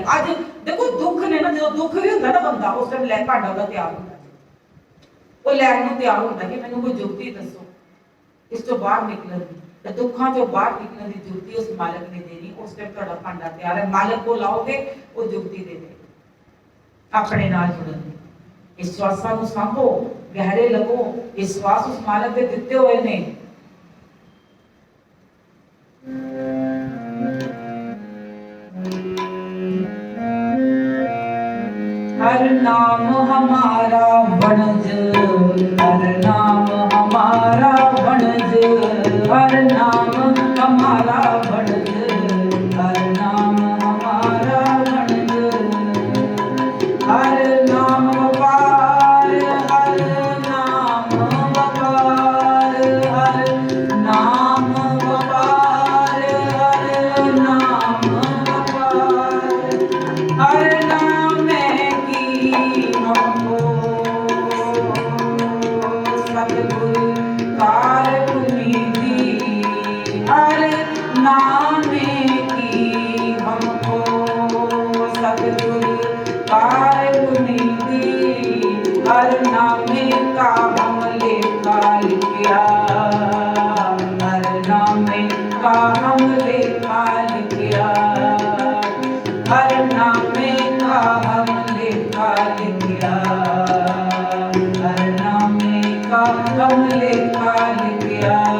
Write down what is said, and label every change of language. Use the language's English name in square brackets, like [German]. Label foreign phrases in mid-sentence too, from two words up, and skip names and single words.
[Punjabi] ਅੱਜ ਦੇਖੋ ਦੁੱਖ ਨੇ ਨਾ, ਜਦੋਂ ਦੁੱਖ ਵੀ ਹੁੰਦਾ ਨਾ ਬੰਦਾ, ਉਸ ਟਾਈਮ ਲੈ ਭਾਂਡਾ ਉਹਦਾ ਤਿਆਰ ਹੁੰਦਾ, ਉਹ ਲੈਣ ਨੂੰ ਤਿਆਰ ਹੁੰਦਾ ਕਿ ਮੈਨੂੰ ਕੋਈ ਜੁਗਤੀ ਦੱਸੋ ਇਸ ਤੋਂ ਬਾਹਰ ਨਿਕਲਣ ਦੀ। ਤੇ ਦੁੱਖਾਂ ਤੋਂ ਬਾਹਰ ਨਿਕਲਣ ਦੀ ਜੁਗਤੀ ਉਸ ਮਾਲਕ ਨੇ ਦੇਣੀ। ਉਸ ਟਾਈਮ ਤੁਹਾਡਾ ਭਾਂਡਾ ਤਿਆਰ ਹੈ, ਮਾਲਕ ਕੋਲ ਆਓਗੇ, ਉਹ ਜੁਗਤੀ ਦੇ ਦੇ ਆਪਣੇ ਨਾਲ ਜੁੜਨ ਦੀ। ਇਸ ਸਵਾਸਾਂ ਨੂੰ ਸਾਂਭੋ, ਗਹਿਰੇ ਲਵੋ। ਇਸ ਸਵਾਸ ਉਸ ਮਾਲਕ ਦੇ ਦਿੱਤੇ ਹੋਏ ਨੇ। ਹਰ ਨਾਮ ਹਮਾਰਾ ਬਣਜ, ਹਰ ਨਾਮ ਹਮਾਰਾ ਬਣਜ, ਹਰ ਨਾਮ ਹਮਾਰਾ ਬਣਜ, ਹਰ ਨਾਮ ਹਮਾਰਾ ਬਣਜ। ਹਰ ਨਾਮ ਵਪਾਰ, ਹਰ ਨਾਮ ਵਪਾਰ, ਹਰ ਨਾਮ ਵਪਾਰ, ਹਰ ਨਾਮ ਵਪਾਰ, ਹਰ ਨਾਮ ਸਤਿਗੁਰੂ ਕਾਰ ਪੁਨੀਤਿ, ਹਰ ਨਾਮੇ ਕੀ ਹਮਕੋ ਸਤਿਗੁਰੂ ਕਾਰ ਪੁਨੀਤਿ, ਹਰ ਨਾਮੇ ਕਾ ਹਮ ਲੇਖਾ ਲਿਖਿਆ, ਹਰ ਨਾਮੇ ਕਾ ਹਮ ਲੇਖਾ ਲਿਖਿਆ, ਹਰ ਨਾਮੇ ਕਾ ਹਮ ਲੇਖਾ ਲਿਖਿਆ, ਹਰ ਨਾਮੇ ਕਾ ਹਮ ਲੇਖਾ ਲਿਖਿਆ।